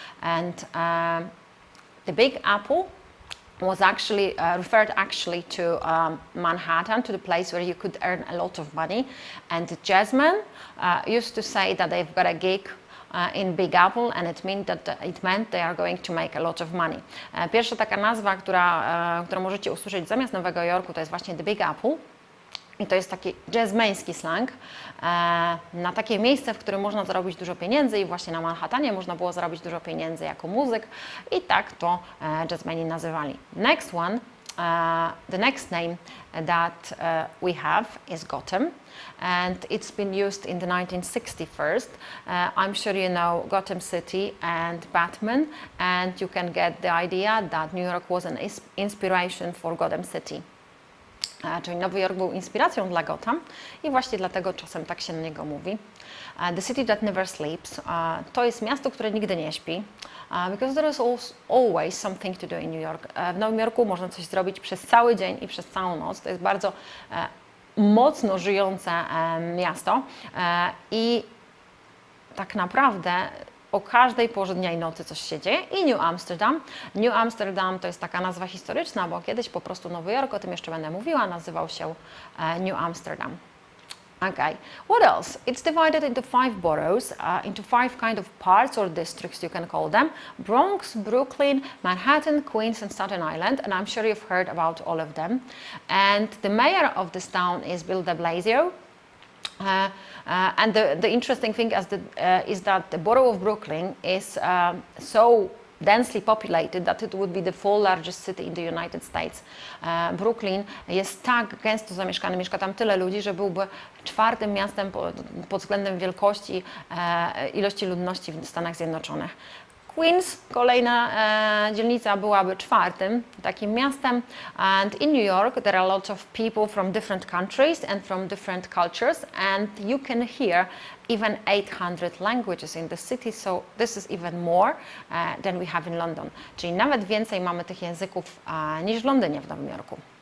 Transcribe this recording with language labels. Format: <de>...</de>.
<en>And the Big Apple was actually referred to Manhattan, to the place where you could earn a lot of money. And the jazzmen used to say that they've got a gig in Big Apple, and it meant they are going to make a lot of money.</en> <pl>Pierwsza taka nazwa, którą możecie usłyszeć zamiast Nowego Jorku, to jest właśnie The Big Apple. I to jest taki jazzmeński slang na takie miejsce, w którym można zarobić dużo pieniędzy, i właśnie na Manhattanie można było zarobić dużo pieniędzy jako muzyk, i tak to jazzmeni nazywali.</pl> <en>Next one, the next name that we have is Gotham, and it's been used in the 1961st. I'm sure you know Gotham City and Batman, and you can get the idea that New York was an inspiration for Gotham City.</en> <pl>Czyli Nowy Jork był inspiracją dla Gotham i właśnie dlatego czasem tak się na niego mówi.</pl> <en>The city that never sleeps.</en> <pl>To jest miasto, które nigdy nie śpi.</pl> <en>Because there is always something to do in New York.</en> <pl>W Nowym Jorku można coś zrobić przez cały dzień i przez całą noc. To jest bardzo mocno żyjące miasto i tak naprawdę o każdej porze dnia i nocy coś się dzieje. I New Amsterdam. New Amsterdam to jest taka nazwa historyczna, bo kiedyś po prostu Nowy Jork, o tym jeszcze będę mówiła, nazywał się New Amsterdam.</pl> <en>Okay, what else? It's divided into 5 boroughs, into 5 kind of parts or districts, you can call them. Bronx, Brooklyn, Manhattan, Queens and Staten Island, and I'm sure you've heard about all of them. And the mayor of this town is Bill de Blasio. And the interesting thing is that the borough of Brooklyn is so densely populated that it would be the 4th largest city in the United States.</en> <pl>Brooklyn jest tak gęsto zamieszkany, mieszka tam tyle ludzi, że byłby 4. miastem pod względem wielkości, ilości ludności w Stanach Zjednoczonych. Queens, kolejna dzielnica, byłaby 4. takim miastem.</pl> <en>And in New York there are lots of people from different countries and from different cultures, and you can hear even 800 languages in the city, so this is even more than we have in London.</en> <pl>Czyli nawet więcej mamy tych języków niż w Londynie, w Nowym Jorku.</pl>